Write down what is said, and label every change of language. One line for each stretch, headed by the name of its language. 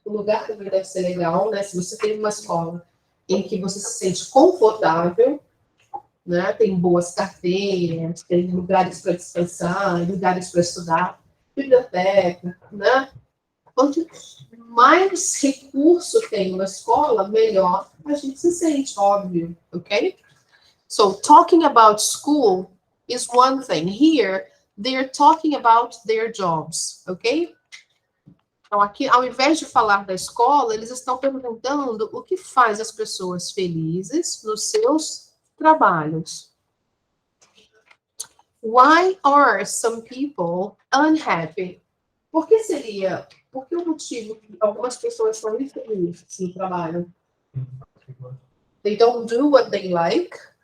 Portuguese: O lugar também deve ser legal, né? Se você tem uma escola em que você se sente confortável, né? Tem boas carteiras, tem lugares para descansar, lugares para estudar, biblioteca, né? Quanto mais recurso tem uma escola, melhor a gente se sente, óbvio, ok?
English: So talking about school is one thing. Here, they're talking about their jobs, ok?
Portuguese: Então, aqui, ao invés de falar da escola, eles estão perguntando o que faz as pessoas felizes nos seus trabalhos.
English: Why are some people unhappy?
Portuguese: Por que seria? Por que o motivo que algumas pessoas são infelizes no trabalho?
English: They don't do what they like.